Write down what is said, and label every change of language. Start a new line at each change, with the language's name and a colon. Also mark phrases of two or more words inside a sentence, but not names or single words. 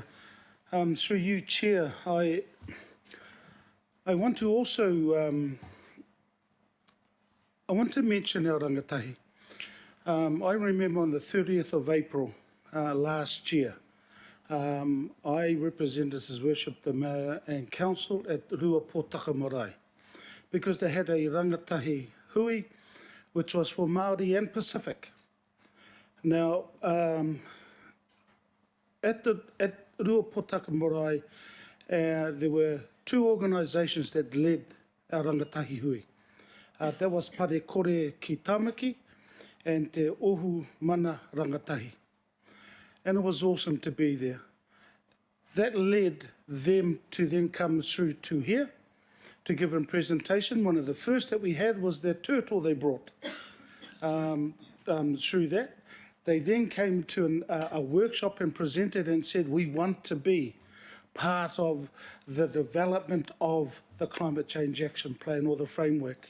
English: Through you, Chair, I want to also I want to mention our rangatahi. I remember on the 30th of April last year, I represented His Worship the Mayor and Council at Rua Pōtaka Marae, because they had a
Māori: rangatahi hui,
English: which was for Māori and Pacific. Now, at Rua Pōtaka Marae, there were two organisations that led our
Māori: rangatahi hui.
English: That was Pare Kore ki Tāmaki and Te Ohu Mana Rangatahi. And it was awesome to be there. That led them to then come through to here to give a presentation. One of the first that we had was their turtle they brought through that. They then came to a workshop and presented and said, we want to be part of the development of the Climate Change Action Plan, or the framework.